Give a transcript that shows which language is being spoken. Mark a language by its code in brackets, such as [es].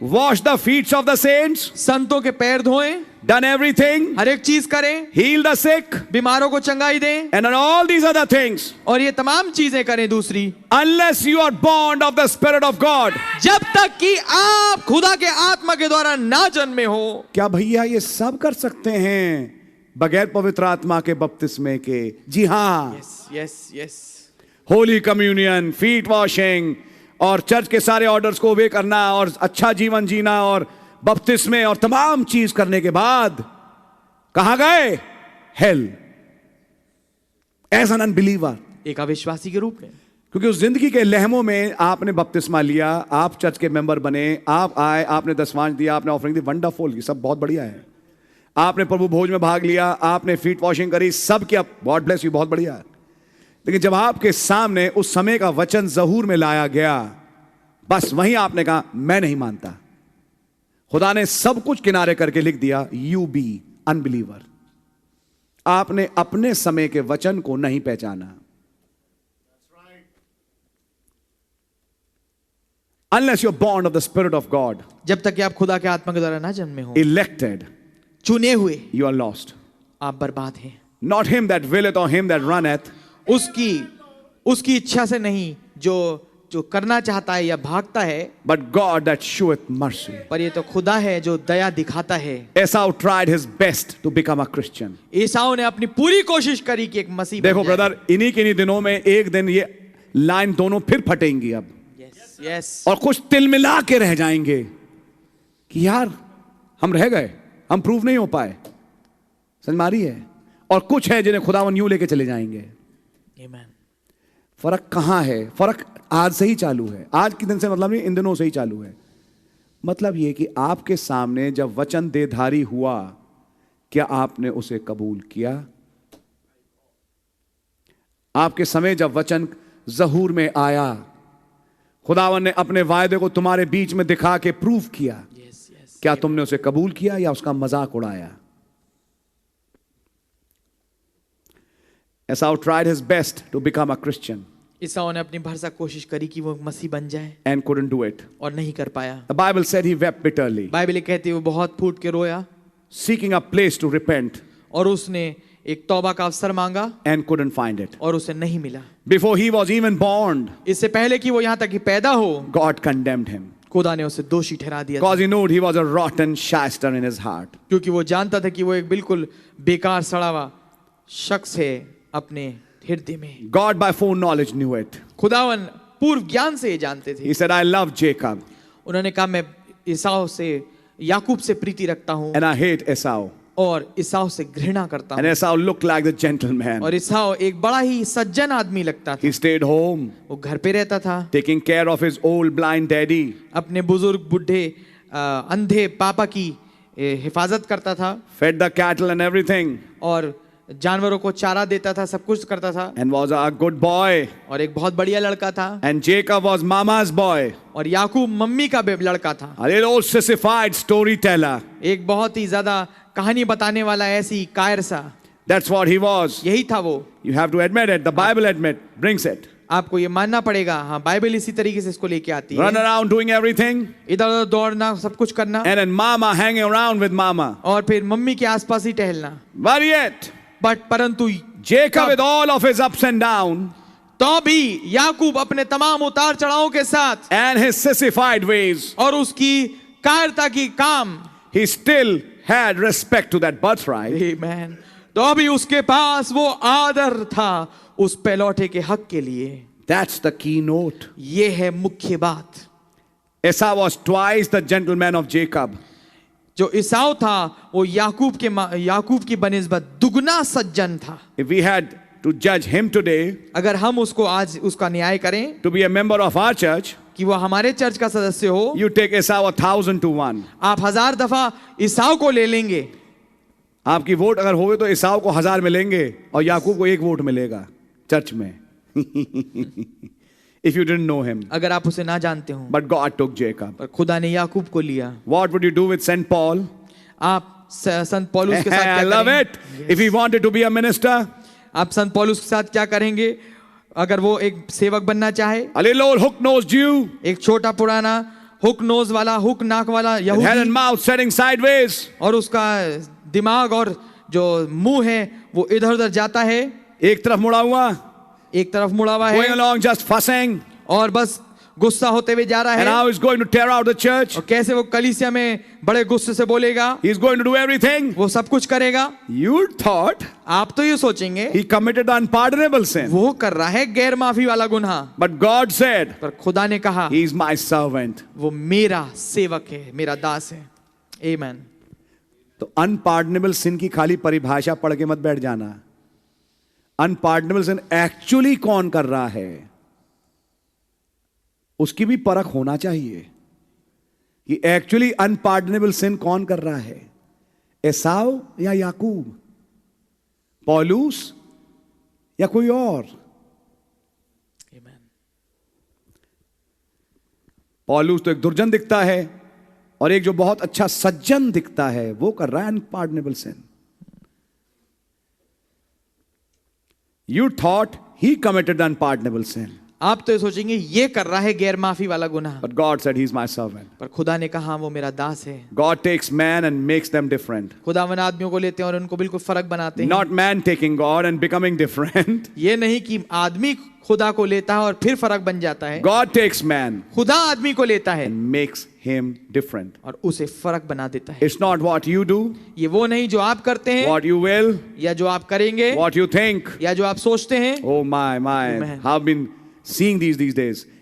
[en] washed the feet of the saints, [hi] संतों के पैर धोएं, [en] done everything, [hi] हर एक चीज करें, [en] heal the sick, [hi] बीमारों को चंगाई दें, [en] and done all these other things, [hi] और ये तमाम चीजें करें। दूसरी, [en] unless you are born of the Spirit of God, [hi] जब तक कि आप खुदा के आत्मा के द्वारा ना जन्मे हो। क्या भैया ये सब कर सकते हैं बगैर पवित्र आत्मा के बपतिस्मे के? जी हाँ। [en] Yes. [hi] Holy communion, feet washing और चर्च के सारे ऑर्डर्स को ओबे करना और अच्छा जीवन जीना और बपतिस्मे और तमाम चीज करने के बाद कहां गए? हेल। [en] as an unbeliever. [hi] एक अविश्वासी के रूप में। क्योंकि उस जिंदगी के लहमों में आपने बपतिस्मा लिया, आप चर्च के मेंबर बने, आप आए, आपने दशमांश दिया, आपने ऑफरिंग दी, वंडरफुल, ये सब बहुत बढ़िया है। आपने प्रभु भोज में भाग लिया, आपने फीट वॉशिंग करी, सब किया, [en] God bless you, [hi] बहुत बढ़िया। लेकिन जब आपके सामने उस समय का वचन ज़हूर में लाया गया, बस वहीं आपने कहा मैं नहीं मानता। खुदा ने सब कुछ किनारे करके लिख दिया, [en] You be unbeliever. [hi] आपने अपने समय के वचन को नहीं पहचाना। [en] Unless you're born of the Spirit of God, [hi] जब तक कि आप खुदा के आत्मा के द्वारा ना जन्मे हो, [en] elected, [hi] चुने हुए, [en] you are lost. [hi] आप बर्बाद हैं। [en] Not him that willeth or him that runneth, [hi] उसकी इच्छा से नहीं, जो करना चाहता है या भागता है, [en] but God that sheweth mercy. [hi] पर ये तो खुदा है जो दया दिखाता है। [en] Esau tried his best to become a Christian. [hi] एसाव ने अपनी पूरी कोशिश करी कि एक मसीह बन देखो जाए। ब्रदर, इन्हीं दिनों में एक दिन ये लाइन दोनों फिर फटेंगी अब, [en] yes, [hi] और कुछ तिल मिला के रह जाएंगे कि यार हम रह गए, हम प्रूव नहीं हो पाए, समझ मारी है। और कुछ है जिन्हें खुदावन यूं लेके चले जाएंगे। आमीन। फर्क कहां है? फर्क आज से ही चालू है। आज के दिन से मतलब नहीं, इन दिनों से ही चालू है। मतलब यह कि आपके सामने जब वचन देधारी हुआ, क्या आपने उसे कबूल किया? आपके समय जब वचन ज़हूर में आया, खुदावन ने अपने वायदे को तुम्हारे बीच में दिखा के प्रूफ किया, क्या तुमने उसे कबूल किया या उसका मजाक उड़ाया? [en] Esau tried his best to become a Christian [hi] ईसाऊ ने अपनी भरसक कोशिश करी कि वो मसीह बन जाए, [en] and couldn't do it. [hi] और नहीं कर पाया। [en] The Bible said he wept bitterly, [hi] Bible कहती है वो बहुत फूट के रोया, [en] seeking a place to repent, [hi] और उसने एक तौबा का अवसर मांगा, [en] and couldn't find it. [hi] और उसे नहीं मिला। [en] Before he was even born, [hi] इससे पहले कि वो यहाँ तक कि पैदा हो, [en] God condemned him [hi] खुदा ने उसे दोषी ठहरा दिया था। [en] because he knew he was a rotten shyster in his heart. [hi] क्योंकि वो जानता था कि वो एक बिल्कुल बेकार सड़ा हुआ शख्स है अपने हृदय में। [en] God by foreknowledge knew it. [hi] खुदावन पूर्व ज्ञान से ये जानते थे। [en] He said, I love Jacob [hi] उन्होंने कहा मैं ईसाऊ से, याकूब से प्रीति रखता हूँ, [en] and I hate Esau. [hi] और ईसाऊ से घृणा करता [en] And [hi] हूँ। [en] Esau looked like the gentleman. [hi] और ईसाऊ एक बड़ा ही सज्जन आदमी लगता था। [en] He stayed home, [hi] वो घर पे रहता था, [en] taking care of his old blind daddy. [hi] अपने बुजुर्ग बुढ़े अंधे पापा की हिफाजत करता था, [en] Fed the cattle and everything, [hi] और जानवरों को चारा देता था, सब कुछ करता था, [en] and was a good boy. [hi] और एक बहुत बढ़िया लड़का था। [en] And Jacob was mama's boy, [hi] और याकूब मम्मी का लड़का था, [en] a little old sissified storyteller. [hi] एक बहुत ही ज्यादा कहानी बताने वाला, ऐसी कायर सा। [en] That's what he was. [hi] यही था वो। [en] You have to admit it. The Bible brings it. [hi] आपको ये मानना पड़ेगा, हाँ बाइबल इसी तरीके से इसको लेके आती [en] Run [hi] है। [en] around doing everything, [hi] इधर उधर दौड़ना, सब कुछ करना, [en] and then mama hanging around with mama. [hi] और फिर मम्मी के आसपास ही टहलना। [en] But yet, [hi] परंतु [en] Jacob with all of his ups and downs [hi] तो भी याकूब अपने तमाम उतार चढ़ावों के साथ [en] and his sissified ways, [hi] और उसकी कायरता की काम, [en] he still had respect to that birthright. [hi] आमीन, तो भी उसके पास वो आदर था उस पहलौठे के हक के लिए। [en] That's the keynote. [hi] ये है मुख्य बात। [en] Esau was twice the gentleman of Jacob. [hi] जो ईसाऊ था वो याकूब की बनिस्बत दुगना सज्जन था। [en] If we had to judge him today, [hi] अगर हम उसको आज उसका न्याय करें [en] to be a member of our church, [hi] कि वो हमारे चर्च का सदस्य हो, [en] you take Esau 1,000 to 1. [hi] आप 1000 दफा ईसाऊ को ले लेंगे। आपकी वोट अगर होवे तो ईसाऊ को 1000 मिलेंगे और याकूब को 1 वोट मिलेगा चर्च में। [en] If you didn't know him. [hi] अगर आप उसे ना जानते हो, [en] But God took Jacob. [hi] पर खुदा ने याकूब को लिया। [en] What would you do with St. Paul? [hi] आप संत पौलुस के साथ [en] I [hi] क्या [en] love [hi] करेंगे? [en] it. If he wanted to be a minister, [hi] आप संत पौलुस के साथ क्या करेंगे अगर वो एक सेवक बनना चाहे? [en] a little old hook-nosed Jew, [hi] एक छोटा पुराना हुक नोज वाला, हुक नाक वाला [en] with head and [hi] यहूदी, [en] mouth setting sideways, [hi] और उसका दिमाग और जो मुंह है वो इधर उधर जाता है, एक तरफ मुड़ा हुआ, एक तरफ मुड़ा हुआ [en] going [hi] है, [en] along just fussing, [hi] और बस गुस्सा होते हुए जा रहा [en] and [hi] है। [en] how he's going to tear out the church. [hi] और कैसे वो कलीसिया में बड़े गुस्से से बोलेगा, [en] He's going to do everything. [hi] वो सब कुछ करेगा। [en] You thought [hi] आप तो ये सोचेंगे [en] he committed the unpardonable sin. [hi] वो कर रहा है गैर माफी वाला गुनाह, [en] But God said, [hi] पर खुदा ने कहा [en] he's my servant. [hi] वो मेरा सेवक है, मेरा दास है। आमीन। तो अनपार्डनेबल सिन की खाली परिभाषा पढ़ के मत बैठ जाना। अनपार्डनेबल सिन एक्चुअली कौन कर रहा है, उसकी भी परख होना चाहिए कि एक्चुअली अनपार्डनेबल सिन कौन कर रहा है, एसाव या याकूब, पौलुस या कोई और। [en] Amen. [hi] पौलुस तो एक दुर्जन दिखता है और एक जो बहुत अच्छा सज्जन दिखता है वो कर रहा है unpardonable sin. [en] You thought he committed the unpardonable sin. [hi] आप तो ये सोचेंगे ये कर रहा है गैर माफी वाला गुनाह, [en] But God said, He's my servant. [hi] पर खुदा ने कहा वो मेरा दास है। [en] God takes man and makes them different. [hi] खुदावन आदमियों को लेते हैं और उनको बिल्कुल फर्क बनाते हैं। [en] Not man taking God and becoming different. [hi] ये नहीं कि आदमी खुदा को लेता है और फिर फर्क बन जाता है। [en] God takes man [hi] खुदा आदमी को लेता है [en] and makes him different. [hi] और उसे फर्क बना देता है। [en] It's not what you do, [hi] ये वो नहीं जो आप करते हैं [en] what you will, [hi] या जो आप करेंगे [en] what you think. [hi] या जो आप सोचते हैं। [en] Oh my, Amen. I've been seeing these days.